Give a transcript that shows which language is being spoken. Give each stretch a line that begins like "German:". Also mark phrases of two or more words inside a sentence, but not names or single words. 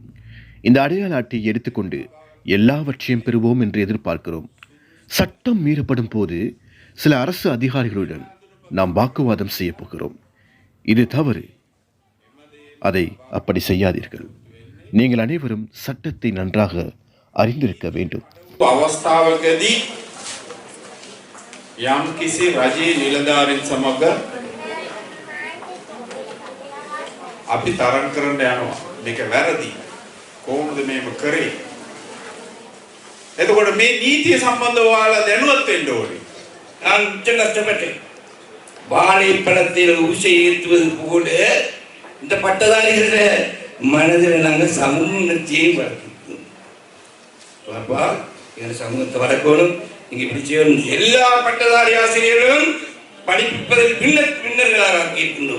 Tamil: இந்த அடையாள அட்டையை எடுத்துக்கொண்டு எல்லாவற்றையும் பெறுவோம் என்று எதிர்பார்க்கிறோம். சட்டம் மீறப்படும் போது சில அரசு அதிகாரிகளுடன் நாம் வாக்குவாதம் செய்ய போகிறோம். இது தவறு. அதை அப்படி செய்யாதீர்கள். நீங்கள் அனைவரும் சட்டத்தை நன்றாக அறிந்திருக்க வேண்டும்.
Sinhala: අවස්ථාවකදී යම් කිසි රජයේ නිලධාරීන් සමග අපි තරඟ කරන්න යනවා. මේක වැරදි. කොහොමද මේක කරේ? එතකොට මේ නීතිය සම්බන්ධව ඔයාලා දැනුවත් වෙන්න ඕනේ.
Tamil: நான் மிச்சம் கஷ்டப்பட்டேன். வாழைப்பழத்தில் ஊசி ஏற்றுவது போல இந்த பட்டதாரிகள மனதில் நாங்கள் சமூகத்தையும் வளர்க்கணும். அப்பா எங்கள் சமூகத்தை வளர்க்கணும். இங்கே இப்படி செய்யணும். எல்லா பட்டதாரி ஆசிரியர்களும் படிப்பதில் பின்னர்களாக இருக்கின்றோம்.